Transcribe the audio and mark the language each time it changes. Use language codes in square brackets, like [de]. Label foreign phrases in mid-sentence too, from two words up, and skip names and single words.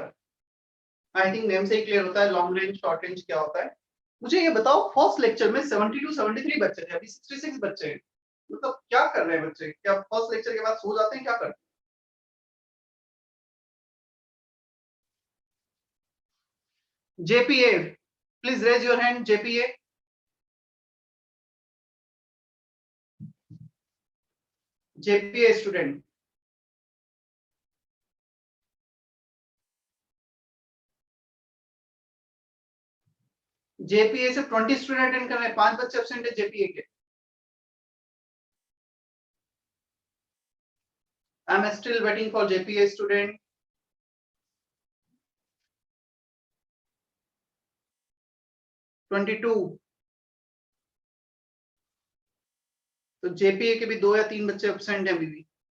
[en] I think [hi] नेम से ही क्लियर होता है [en] long range, short range [hi] क्या होता है. मुझे ये बताओ [en] first lecture [hi] में 72 73 बच्चे थे, अभी 66 बच्चे हैं। मतलब क्या कर रहे हैं बच्चे? क्या [en] first lecture [hi] के बाद सो जाते हैं, क्या करते हैं? [en] JPA, please raise your hand. JPA, JPA student. [hi] JPA से 20 [en] student attend [hi] कर रहे हैं, 5 बच्चे एब्सेंट है JPA के। [en] I am still waiting for JPA student. [hi] (22) तो JPA के भी 2 या 3 बच्चे एब्सेंट हैं अभी भी।